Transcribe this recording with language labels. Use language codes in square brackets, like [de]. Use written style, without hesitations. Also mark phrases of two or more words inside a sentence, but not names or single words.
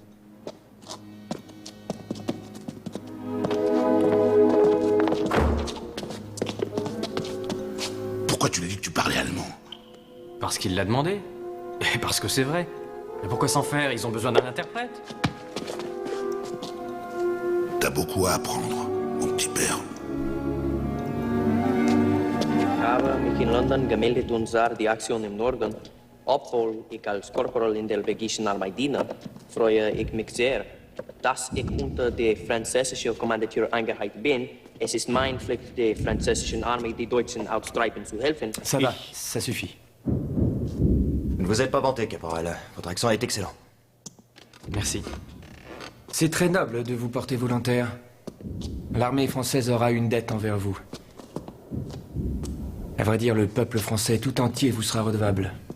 [fr] Pourquoi tu lui as dit que tu parlais allemand? Parce qu'il l'a demandé. Et parce que c'est vrai. Mais pourquoi s'en faire? Ils ont besoin d'un interprète. T'as beaucoup à apprendre, mon petit père. [de] Habe mich in London gemeldet und sah die Aktion im Norden. Obwohl ich als Korporal in der belgischen Armee diene, freue ich mich sehr, dass ich unter der französischen Kommandatur eingereiht bin. Es ist meine Pflicht, der französischen Armee die Deutschen austreiben zu helfen. [fr] Ça va, ça suffit. Ne vous êtes pas vanté, caporal. Votre accent est excellent. Merci. C'est très noble de vous porter volontaire. L'armée française aura une dette envers vous. À vrai dire, le peuple français tout entier vous sera redevable.